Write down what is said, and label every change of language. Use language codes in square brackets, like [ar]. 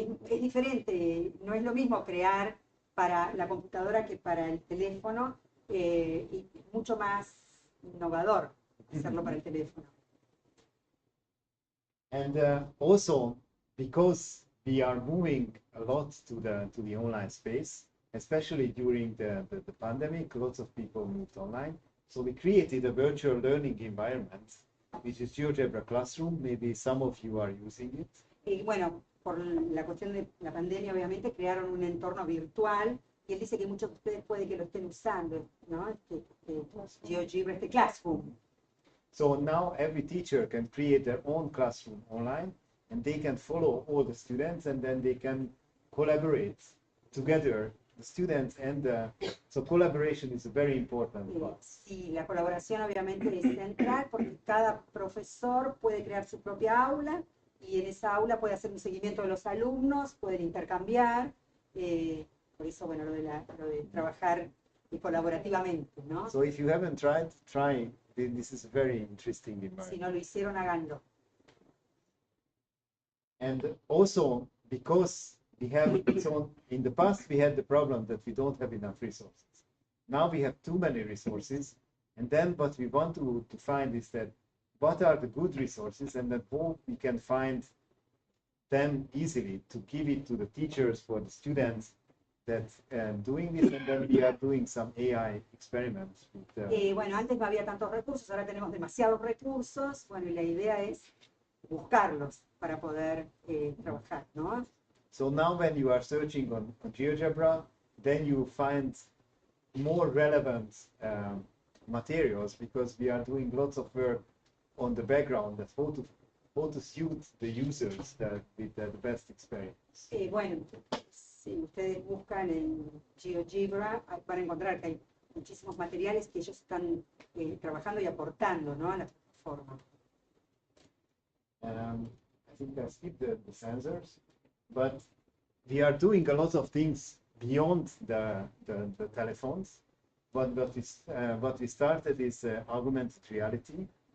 [es] Es diferente, no es lo mismo crear para la computadora que para el teléfono, y mucho más innovador hacerlo para el teléfono. [en] And also, because we are moving a lot to the online space, especially during the pandemic, lots of people moved online. So we created a virtual learning environment, which is GeoGebra Classroom. Maybe some of you are using it. [es] Y bueno, por la cuestión de la pandemia, obviamente, crearon un entorno virtual, y él dice que muchos de ustedes puede que lo estén usando, ¿no? GeoGebra, este Classroom. [en] So now every teacher can create their own classroom online, and they can follow all the students, and then they can collaborate together, the students, and so collaboration is a very important part. [es] Sí, la colaboración obviamente es central, porque cada profesor puede crear su propia aula, y en esa aula puede hacer un seguimiento de los alumnos, pueden intercambiar, por eso, bueno, lo de trabajar colaborativamente, ¿no? [en] So if you haven't tried, try. This is a very interesting environment. [es] Si no lo hicieron, háganlo. [en] And also, because we have, so in the past we had the problem that we don't have enough resources. Now we have too many resources, and then what we want to find is that what are the good resources, and then how we can find them easily to give it to the teachers, for the students that doing this, and then we are doing some AI experiments. With, [es] bueno, antes no había tantos recursos, ahora tenemos demasiados recursos, bueno, y la idea es buscarlos para poder trabajar, ¿no? [en] So now when you are searching on GeoGebra, then you find more relevant materials, because we are doing lots of work on the background, that how to suit the users with the best experience. [es] Bueno, si ustedes buscan en GeoGebra, van a encontrar que hay muchísimos materiales que ellos están trabajando y aportando, ¿no?, a la plataforma. [en] I think I skipped the sensors, but we are doing a lot of things beyond the telephones. But what we started is augmented reality.